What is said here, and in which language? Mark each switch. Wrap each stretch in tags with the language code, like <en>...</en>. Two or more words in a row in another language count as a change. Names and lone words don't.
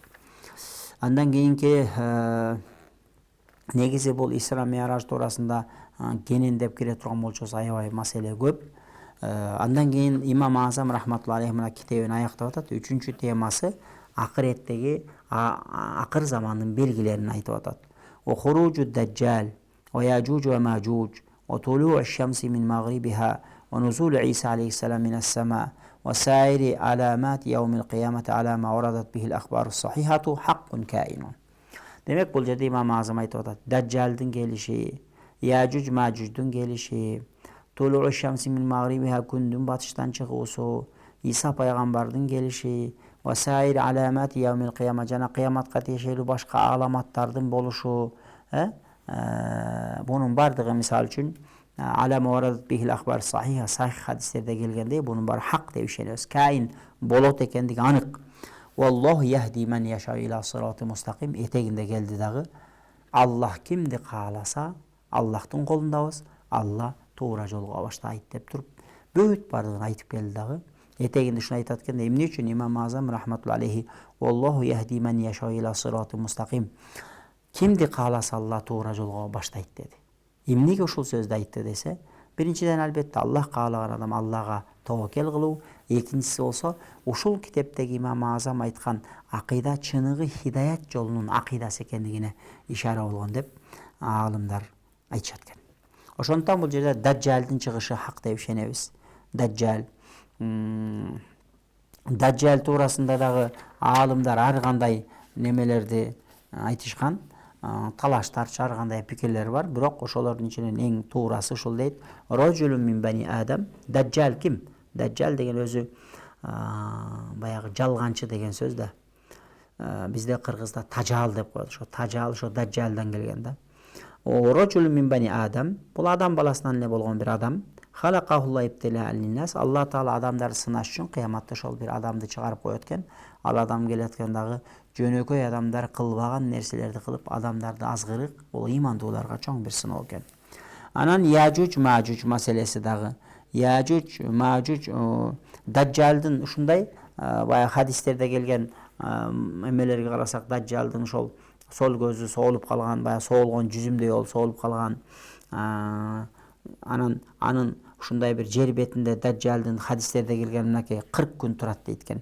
<ky>Андан кийинки негизи бул Исра Меараж туурасында кенендеп кире турган болчусу аябай маселе көп. Андан кийин Имам Азам</ky> <ar>رحمة الله عليه</ar> <ky>мына китебин аяктап атат. 3-чү темасы акыреттеги акыр замандын белгилерин айтып атат.</ky> <ar>خروج الدجال ويأجوج ومأجوج وطلوع الشمس من مغربها ونزول عيسى عليه السلام من السماء وسائر علامات يوم القيامة على ما وردت به الأخبار الصحيحة حق كائن.</ar> <ky>Демек бул жерде Имам Азам айтып атат. Даджалдын келиши, яжуж мажуждун келиши,</ky> <ar>طلوع الشمس من مغربها</ar> <ky>күндүн батыштан чыгуусу, Иса пайгамбардын келиши,</ky> <ar>وسائر علامات يوم القيامة</ar> <ky>жана кыяматка тиешелүү башка аламаттардын болушу, бунун бардыгы мисал үчүн</ky> <ar>على ما وردت به الأخبار الصحيحة,</ar> <ky>сахих хадистерде келгендей бунун баары хак деп ишенебиз. Кайин болот экендиги анык.</ky> <ar>والله يهدي من يشاء إلى صراط مستقيم.</ar> <ky>Этегинде келди дагы Аллах кимди кааласа Аллахтын колундабыз, Алла туура жолго баштайт деп туруп бүт бардыгын айтып келди дагы. Этегинде ушуну айтат экен. Эмне үчүн Имам Азам</ky> <ar>رحمة الله عليه والله يهدي من يشاء إلى صراط مستقيم.</ar> <ky>Кимди кааласа Алла туура жолго баштайт деди. Эмнеге ушул сөздү айтты десе, биринчиден албетте Аллах каалаган адам Аллага тобокел кылуу, экинчиси болсо ушул китептеги Имам Азам айткан акыйда чыныгы хидаят жолунун акыйдасы экендигине ишара болгон деп аалымдар айтышат экен. Ошондуктан бул жерде даджалдын чыгышы хак деп ишенебиз. Даджал туурасында дагы аалымдар ар кандай немелерди айтышкан, талаштар, ар кандай пикирлер бар, бирок ошолордун ичинен эң туурасы ушул дейт.</ky> <ar>رجل من بني آدم.</ar> <ky>Даджал ким? Даджал деген өзү баягы жалганчы деген сөз да. Бизде кыргызда тажал деп коет. Ошо тажал ошо даджалдан келген да.</ky> <ar>رجل من بني آدم.</ar> <ky>Бул адам баласынан эле болгон бир адам.</ky> <ar>خلقه الله ابتلاء للناس.</ar> <ky>Алла таала адамдарды сынаш үчүн кыяматта ошол бир адамды чыгарып коет экен. Ал адам келеткен дагы жөнөкөй адамдар кылбаган нерселерди кылып, адамдарды азгырык, бул ыймандууларга чоң бир сыноо экен. Анан Яжуж Мажуж маселеси дагы. Яжуж Мажуж даджалдын ушундай баягы хадистерде келген эмелерге карасак, даджалдын ошол сол көзү соолуп калган, баягы соолгон жүзүмдөй болуп соолуп калган, анын ушундай бир жер бетинде даджалдын хадистерде келген мынакей 40 күн турат дейт экен.</ky>